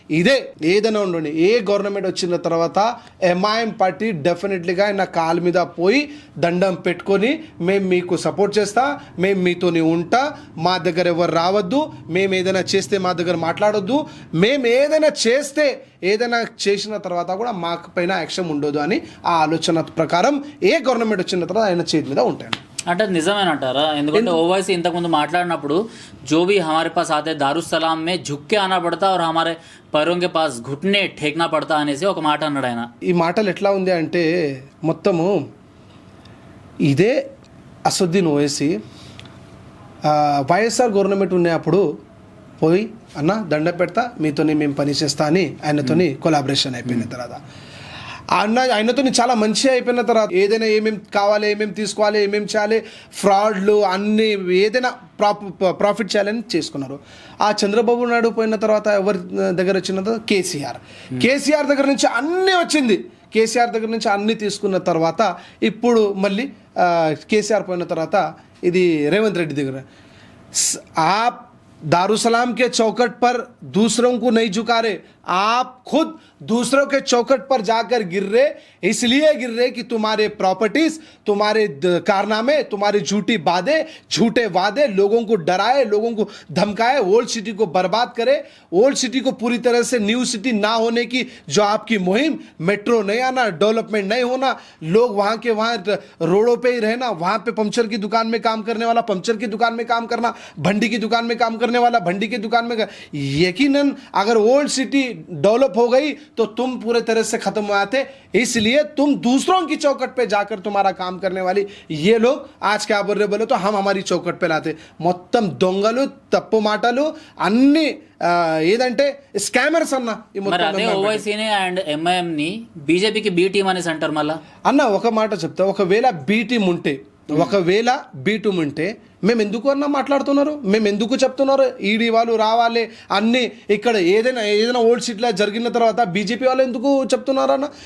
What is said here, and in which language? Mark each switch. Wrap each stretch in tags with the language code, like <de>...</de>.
<te>ఇదే ఏదైనా ఉండండి, ఏ గవర్నమెంట్ వచ్చిన తర్వాత ఎంఐఎం పార్టీ డెఫినెట్లీగా నా కాలు మీద పోయి దండం పెట్టుకొని మేము మీకు సపోర్ట్ చేస్తా, మేము మీతోని ఉంటా, మా దగ్గర ఎవరు రావద్దు, మేము ఏదైనా చేస్తే మా దగ్గర మాట్లాడొద్దు, మేము ఏదైనా చేసిన తర్వాత కూడా మా పైన యాక్షన్ ఉండదు అని ఆ ఆలోచన ప్రకారం ఏ గవర్నమెంట్ వచ్చిన తర్వాత ఆయన చేతి మీద ఉంటాయి. అంటే నిజమేనంటారా? ఎందుకంటే ఓవైసీ ఇంతకుముందు మాట్లాడినప్పుడు</te> <hi>जो भी हमारे पास आते दारुसलाम में झुक के आना पड़ता और हमारे पैरों के पास घुटने ठेकना पड़ता</hi> <te>అనేసి ఒక మాట అన్నాడు ఆయన. ఈ మాటలు ఎట్లా ఉంది అంటే మొత్తము ఇదే అసదుద్దీన్ ఓవైసీ వైఎస్ఆర్ గవర్నమెంట్ ఉన్నప్పుడు పోయి అన్న దండ పెడతా, మీతోని మేము పని చేస్తా అని ఆయనతోని కొలాబరేషన్ అయిపోయిన తర్వాత ఆయనతో చాలా మంచిగా అయిపోయిన తర్వాత ఏదైనా ఏమేమి కావాలి, ఏమేమి తీసుకోవాలి, ఏమేమి చేయాలి, ఫ్రాడ్లు అన్ని ఏదైనా ప్రాఫిట్ చేయాలని చేసుకున్నారు. ఆ చంద్రబాబు నాయుడు పోయిన తర్వాత ఎవరి దగ్గర వచ్చిన తర్వాత కేసీఆర్ దగ్గర నుంచి అన్నీ వచ్చింది. కేసీఆర్ దగ్గర నుంచి అన్నీ తీసుకున్న తర్వాత ఇప్పుడు మళ్ళీ కేసీఆర్ పోయిన తర్వాత ఇది రేవంత్ రెడ్డి దగ్గర</te> <hi>आप दारुसलाम के चौखट पर दूसरों को नहीं झुका रहे, आप खुद दूसरों के चौखट पर जाकर गिर रहे, इसलिए गिर रहे कि तुम्हारे प्रॉपर्टीज, तुम्हारे कारनामे, तुम्हारी झूठी बातें, झूठे वादे लोगों को डराए, लोगों को धमकाए, ओल्ड सिटी को बर्बाद करे। ओल्ड सिटी को पूरी तरह से न्यू सिटी ना होने की जो आपकी मुहिम, मेट्रो नहीं आना, डेवलपमेंट नहीं होना, लोग वहाँ के वहाँ रोडों पे ही रहना, वहाँ पे पंचर की दुकान में काम करने वाला पंचर की दुकान में काम करना, भंडी की दुकान में काम करने वाला भंडी की दुकान में यकीनन अगर ओल्ड सिटी डेवलप हो गई तो तुम पूरे तरह से खत्म हो जाते। इसलिए तुम दूसरों की चौकट पे जाकर तुम्हारा काम करने वाली ये लोग आज क्या बोल रहे बोले तो हम हमारी चौकट पे लाते।</hi> <te>మొత్తం దొంగలు తప్పు మాటలు అన్ని ఏదంటే స్కామర్స్ అన్న ఈ మరి మొత్తం అదే ఓవైసీని అండ్ ఎంఐఎంని బీజేపీకి బి టీం అనేసి అంటారు మళ్ళా. అన్న ఒక మాట చెప్తా, ఒకవేళ బి టీం ఉంటే మేము ఎందుకు అన్నా మాట్లాడుతున్నారు, మేము ఎందుకు చెప్తున్నారు ఈడీ వాళ్ళు రావాలి అన్నీ ఇక్కడ ఏదైనా ఓల్డ్ సిటీలో జరిగిన తర్వాత బీజేపీ వాళ్ళు ఎందుకు చెప్తున్నారన్న?</te>